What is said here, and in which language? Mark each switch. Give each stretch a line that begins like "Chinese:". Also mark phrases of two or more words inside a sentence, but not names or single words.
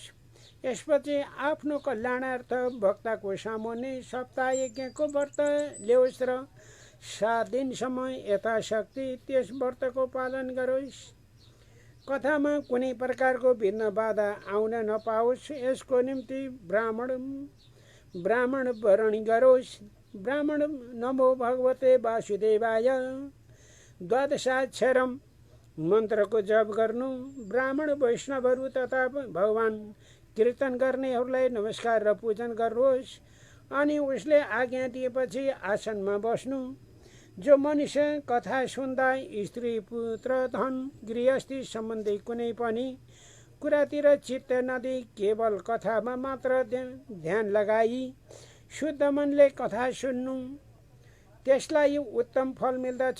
Nepali: यसपछि आफ्नो कल्याणार्थ वक्ताको सामुन्ने सप्ताह यज्ञको व्रत ल्याओस् र 7 दिनसम्म यथाशक्ति त्यस व्रतको पालन गरोस्। कथामा कुनै प्रकारको विघ्न बाधा आउन नपाओस्, यसको निम्ति ब्राह्मण वरण गरोस्। ब्राह्मण
Sanskrit: नमो भगवते वासुदेवाय
Nepali: 12 मन्त्रको जप गर्नु। ब्राह्मण वैष्णवहरू तथा भगवान कीर्तन गर्नेहरूलाई नमस्कार र पूजन गर्नुहोस् अनि उसले आज्ञा दिएपछि आसनमा बस्नु। जो मनुष्य कथा सुन्दा स्त्री पुत्र धन गृहस्थी सम्बन्धी कुनै पनि कुरातिर चित्त नदिई केवल कथामा मात्र ध्यान लगाई शुद्ध मनले कथा सुन्नु, त्यसलाई उत्तम फल मिल्दछ।